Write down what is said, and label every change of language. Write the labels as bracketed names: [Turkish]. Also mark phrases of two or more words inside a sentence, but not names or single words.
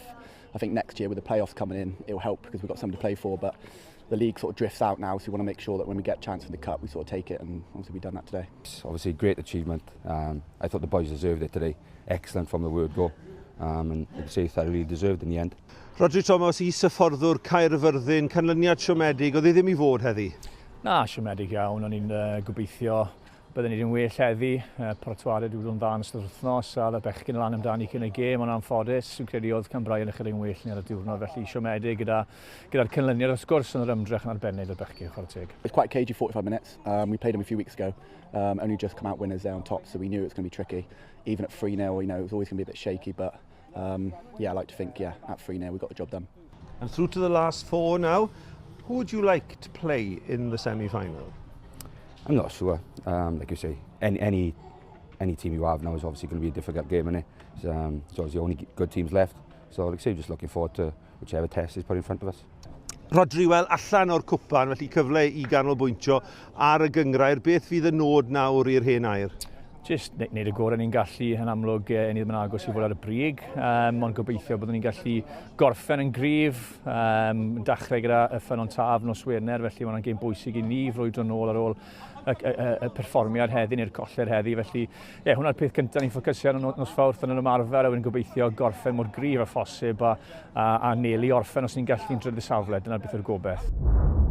[English] I think next year with the playoffs coming in, it will help because we've got something to play for. But the league sort of drifts out now, so we want to make sure that when we get a chance in the cup, we sort of take it, and obviously we've done that today. It's obviously a great achievement. I thought the boys deserved it today. Excellent from the word go. And I'd say that really deserved in the end. [Welsh] Rodri Thomas, is-hyfforddwr Caerfyrddin, canlyniad siomedig, oedd e ddim I fod heddi? Na, siomedig iawn, o'n i'n gobeithio byddwn ni'n well heddi. Paratoadau diwrnod dda yn ystod wythnos, a y bechgyn lan amdani cyn y gêm, ond anffodus. Dwi'n credu oedd Cambrian ychydig yn well ni ar y diwrnod, felly siomedig gyda'r cynlyniad wrth gwrs yn yr ymdrech yn arbennig y bechgyn, chwarae teg. [English] It's quite a cagey 45 minutes. We played them a few weeks ago, only just come out winners there on top, so we knew it was going to be tricky. Even at 3-0, it was always going to be a bit shaky, but I like to think, at 3-0 we got the job done. And through to the last four now. Who would you like to play in the semi-final? I'm not sure. Like you say, any team you have now is obviously going to be a difficult game, isn't it? So obviously only good teams left. So like I say, just looking forward to whichever test is put in front of us. [Welsh] Rodri, wel, allan o'r cwpan, felly cyfle i ganolbwyntio ar y gyngrair. Beth fydd y nod nawr i'r hen air? Jyst wneud y gorau ni'n gallu yn amlwg ni ddim yn agos i fod ar y brig, ond gobeithio byddwn ni'n gallu gorffen yn gryf, dechrau gyda y ffynon taf nos Wener, felly mae'n gêm bwysig i ni frwydro nôl ar ôl y perfformiad heddi neu'r coller heddi, felly hwnna'r peth cyntaf ni'n ffocysu ar nos Fawrth yn yr ymarfer, a wedyn gobeithio gorffen mor gryf a phosib a nelu orffen os ni'n gallu'n drydydd safle, dyna'r beth yw'r gobeith.